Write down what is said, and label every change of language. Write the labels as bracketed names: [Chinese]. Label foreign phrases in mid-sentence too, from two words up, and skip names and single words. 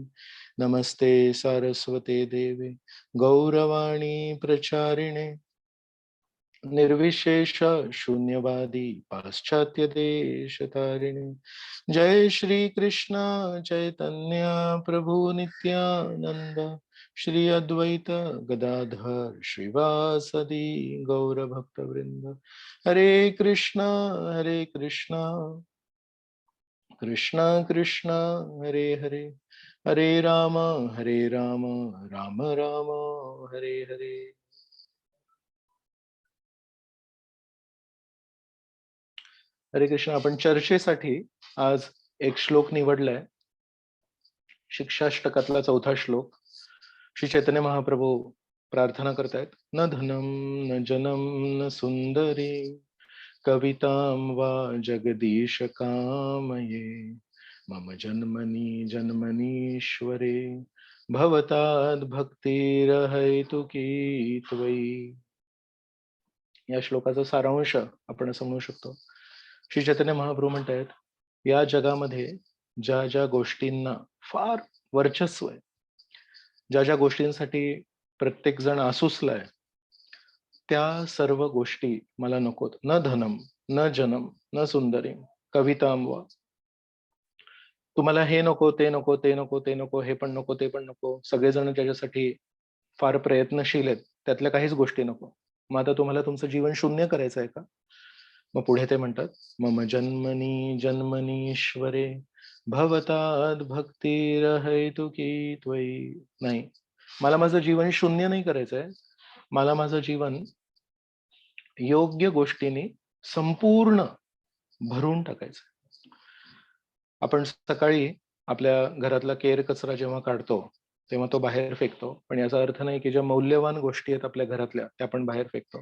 [Sanskrit] नमस्ते सारस्वते देवे गौरवाणी प्रचारिणे निर्विशेष शून्यवादी पाश्चात्य देशतारिणे. जय श्री कृष्ण चैतन्य प्रभु नित्यानंद श्री अद्वैत गदाधर श्रीवासदि गौर भक्त वृंद. हरे कृष्ण कृष्ण कृष्ण हरे हरे, हरे राम राम राम हरे हरे. हरे कृष्ण. [Marathi] आपण चर्चेसाठी आज एक श्लोक निवडलाय. शिक्षाष्टकातला 4था श्लोक. श्री चैतन्य महाप्रभू प्रार्थना करतायत. [Sanskrit] न धनम न जनम न सुंदरी कवितां वा जगदीश कामये मम जन्मनि जन्मनीश्वरे भवताद् भक्तिरहैतुकी त्वयि. [Marathi] या श्लोकाचा सारांश आपण असं म्हणू शकतो. श्री चैतन्य महाप्रभू म्हणतायत, या जगामध्ये ज्या ज्या गोष्टींना फार वर्चस्व आहे, ज्या ज्या गोष्टींसाठी प्रत्येक जण आसुसलाय, त्या सर्व गोष्टी मला नकोत. [Sanskrit] न धनम न जनम न सुंदरी कवितां वा. [Marathi] तुम्हाला हे नको, ते नको, ते नको, ते नको, हे पण नको, ते पण नको. सगळेजण त्याच्यासाठी फार प्रयत्नशील आहेत, त्यातल्या काहीच गोष्टी नको. मग आता तुम्हाला तुमचं जीवन शून्य करायचं आहे का? मग पुढे ते म्हणतात, [Sanskrit] मम जन्मनी जन्मनीश्वरे भवताद् भक्तिरहैतुकी त्वयि. [Marathi] नाही, मला माझं जीवन शून्य नाही करायचंय. मला माझं जीवन योग्य गोष्टींनी संपूर्ण भरून टाकायचं. आपण सकाळी आपल्या घरातला केर कचरा जेव्हा काढतो तेव्हा तो बाहेर फेकतो, पण याचा अर्थ नाही की ज्या मौल्यवान गोष्टी आहेत आपल्या घरातल्या त्या आपण बाहेर फेकतो.